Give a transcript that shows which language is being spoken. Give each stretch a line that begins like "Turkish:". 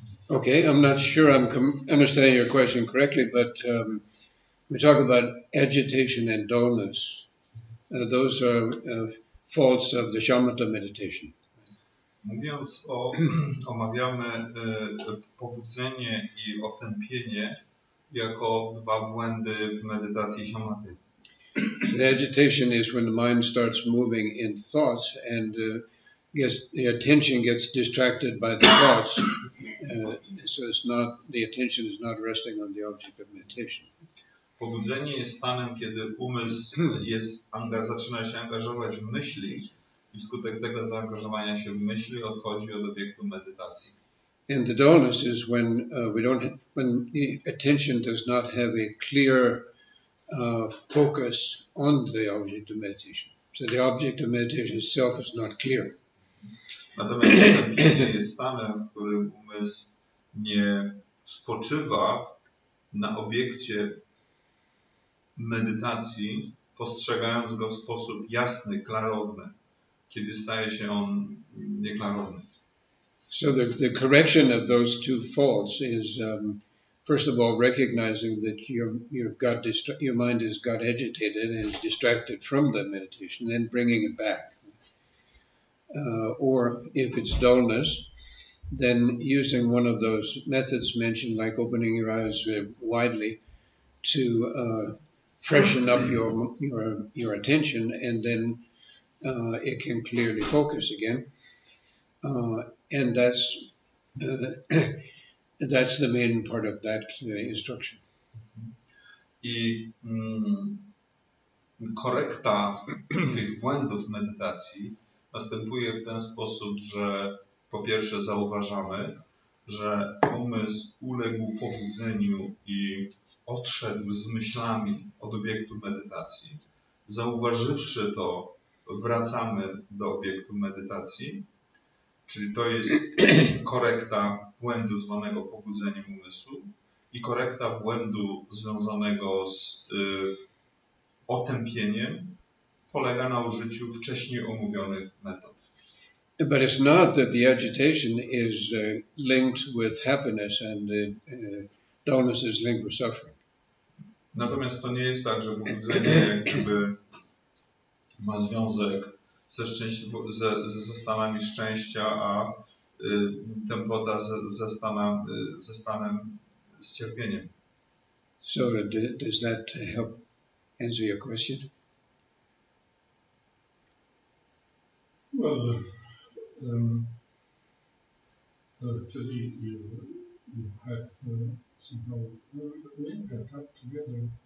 English: Okay, I'm not sure I'm understanding your question correctly, but we talk about agitation and dullness. Those are faults of the shamatha meditation.
Polish: Mówiąc omawiamy pobudzenie i otępienie jako dwa błędy w medytacji shamaty.
English: The agitation is when the mind starts moving in thoughts and the attention gets distracted by the thoughts, so the attention is not resting on the object of meditation.
Polish: Pobudzenie jest stanem, kiedy umysł zaczyna się angażować w myśli i wskutek tego zaangażowania się w myśli odchodzi od obiektu medytacji.
English: And the dullness is when when the attention does not have a clear focus on the object of meditation. So the object of meditation itself is not clear.
Polish: Natomiast otępienie jest stanem, w którym umysł nie spoczywa na obiekcie medytacji, postrzegając go w sposób jasny, klarowny, kiedy staje się on nieklarowny.
English: So the correction of those two faults is first of all recognizing that your mind has got agitated and is distracted from the meditation, and bringing it back. Or if it's dullness, then using one of those methods mentioned, like opening your eyes widely, to freshen up your attention, and then it can clearly focus again. And that's the main part of that instruction.
Polish: I korekta tych błędów medytacji następuje w ten sposób, że po pierwsze zauważamy, że umysł uległ pobudzeniu i odszedł z myślami od obiektu medytacji. Zauważywszy to, wracamy do obiektu medytacji, czyli to jest korekta błędu zwanego pobudzeniem umysłu i korekta błędu związanego z otępieniem polega na użyciu wcześniej omówionych metod.
English: But it's not that the agitation is linked with happiness and dullness is linked with suffering.
Polish: Natomiast to nie jest tak, że pobudzenie jakby ma związek ze stanami szczęścia, a tępota ze stanem z cierpieniem.
English: So does that help answer your question? Well, actually, you have somehow linked that up together.